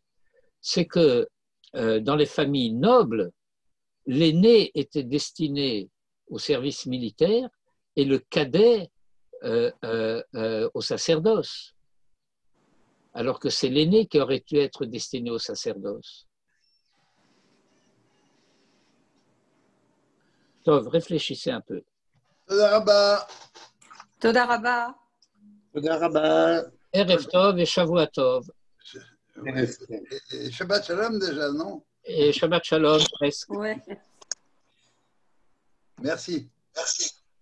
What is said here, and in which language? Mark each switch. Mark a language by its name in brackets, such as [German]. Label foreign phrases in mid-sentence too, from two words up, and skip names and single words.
[French] C'est que dans les familles nobles, l'aîné était destiné au service militaire et le cadet au sacerdoce, alors que c'est l'aîné qui aurait dû être destiné au sacerdoce. Tov, réfléchissez un peu. [Hebrew] תודה רבה. תודה רבה. תודה רבה. ערב טוב et שבוע טוב. שבת שלום [French] déjà, non? Et [Hebrew] שבת שלום, [French] presque. Ouais. Merci. Merci.